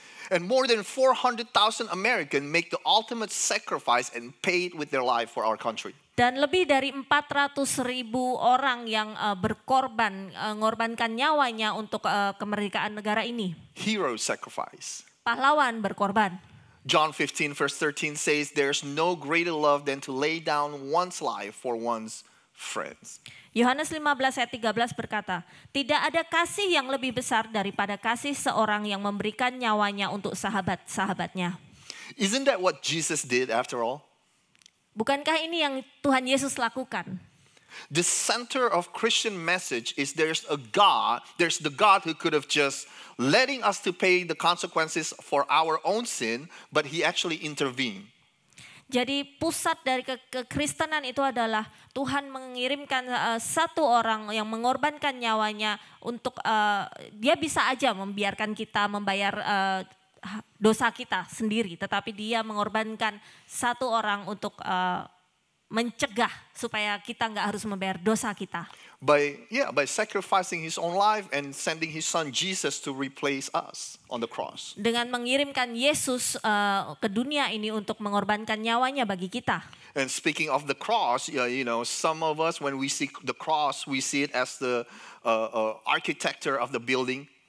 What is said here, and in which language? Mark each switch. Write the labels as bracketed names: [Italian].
[English] And more than 400,000 Americans make the ultimate sacrifice and paid with their life for our country. [Indonesian] Dan lebih dari 400.000 orang yang berkorban, mengorbankan nyawanya untuk kemerdekaan negara ini. [English] Hero sacrifice. [Indonesian] Pahlawan berkorban. [English] John 15 verse 13 says, "There's no greater love than to lay down one's life for one's friends." [Indonesian] Yohanes 15 ayat 13 berkata, tidak ada kasih yang lebih besar daripada kasih seorang yang memberikan nyawanya untuk sahabat-sahabatnya. [English] Isn't that what Jesus did after all? [Indonesian] Bukankah ini yang Tuhan Yesus lakukan? [English] The center of Christian message is there's the God who could have just letting us to pay the consequences for our own sin, but he actually intervened. [Indonesian] Jadi pusat dari kekristenan itu adalah Tuhan mengirimkan satu orang yang mengorbankan nyawanya untuk dia bisa aja membiarkan kita membayar dosa kita sendiri, tetapi dia mengorbankan satu orang untuk mencegah supaya kita nggak harus membayar dosa kita. [English] By sacrificing his own life and sending his son Jesus to replace us on the cross. [Indonesian] Dengan mengirimkan Yesus ke dunia ini untuk mengorbankan nyawanya bagi kita. [English] And speaking of the cross, you know, some of us when we see the cross, we see it as the architecture of the building.